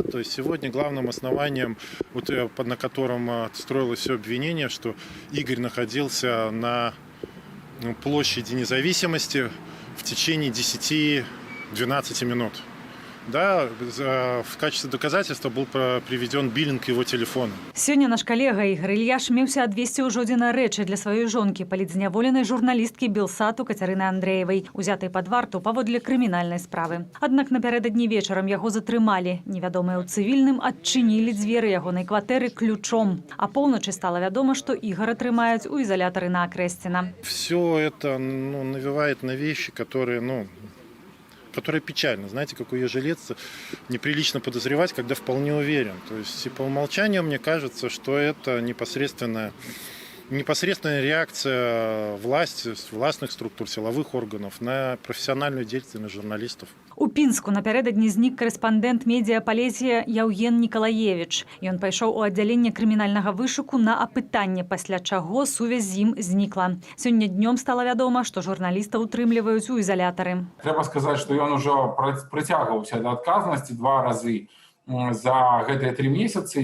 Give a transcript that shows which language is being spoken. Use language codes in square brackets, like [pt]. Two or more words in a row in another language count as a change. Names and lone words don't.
[ru] То есть сегодня главным основанием, вот, на котором строилось все обвинение, что Игорь находился на площади Независимости в течение 10-12 минут. Да, в качестве доказательства был приведен биллинг его телефона. [be] Сёння наш калега Ігар Ільяш меўся адвесці ў жодзіна рэчы для сваёй жонкі, палітзняволенай журналісткі Белсату Кацярыны Андрэевай, узятай пад варту паводле крымінальнай справы. Аднак напярэдадні вечарам яго затрымалі. Невядомыя ў цывільным адчынілі дзверы ягонай кватэры ключом. А поўначы стала вядома, што Ігара трымаюць у ізалятары на Акрэсціна. [ru] Все это навевает на вещи, которые печально. Знаете, как у ежеледца неприлично подозревать, когда вполне уверен. То есть и по умолчанию мне кажется, что это непосредственная реакция власти, властных структур, силовых органов на профессиональную деятельность журналистов. [be] У Пінску напярэдадні знік корэспандэнт медыяпалетія Яўген Нікалаевіч. Ён пайшоў у аддзяленне крымінальнага вышуку на апытанне, пасля чаго сувязь з ім знікла. Сёння днём стала вядома, што журналіста ўтрымліваюць у ізалятары. Трэба сказаць, што ён ужо прыцягваўся да адказнасці 2 разы за гэтыя 3 месяцы.